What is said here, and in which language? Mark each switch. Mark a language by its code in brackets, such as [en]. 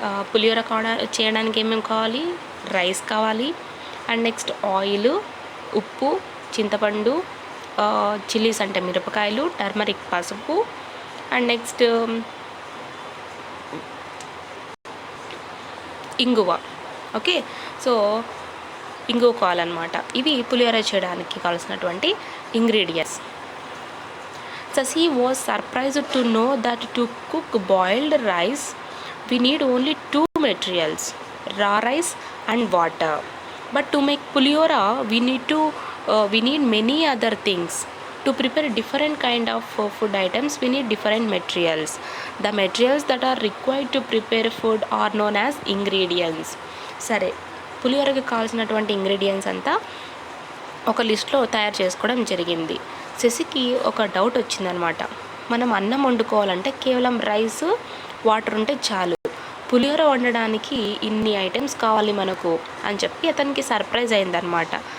[te] పులిహోర చేయడానికి ఏమేమి కావాలి? రైస్ కావాలి, అండ్ నెక్స్ట్ ఆయిల్, ఉప్పు, చింతపండు, చిల్లీస్ అంటే మిరపకాయలు, టర్మరిక్ పసుపు, అండ్ నెక్స్ట్ ఇంగువ. ఓకే, సో ఇంగువ కావాలన్నమాట. ఇవి పులిహోర చేయడానికి కావాల్సినటువంటి ingredients. [en] Sasi was surprised to know that to cook boiled rice we need only two materials, raw rice and water. But to make pulihora we need many other things. To prepare different kind of food items we need different materials. The materials that are required to prepare food are known as ingredients. [te] సరే, పులిహోరకి కావాల్సినటువంటి ingredients అంతా ఒక లిస్ట్లో తయారు చేసుకోవడం జరిగింది. శశికి ఒక doubt వచ్చిందనమాట. మనం అన్నం వండుకోవాలంటే కేవలం రైస్, వాటర్ ఉంటే చాలు, పులిహోర వండడానికి ఇన్ని ఐటమ్స్ కావాలి మనకు అని చెప్పి అతనికి సర్ప్రైజ్ అయిందనమాట.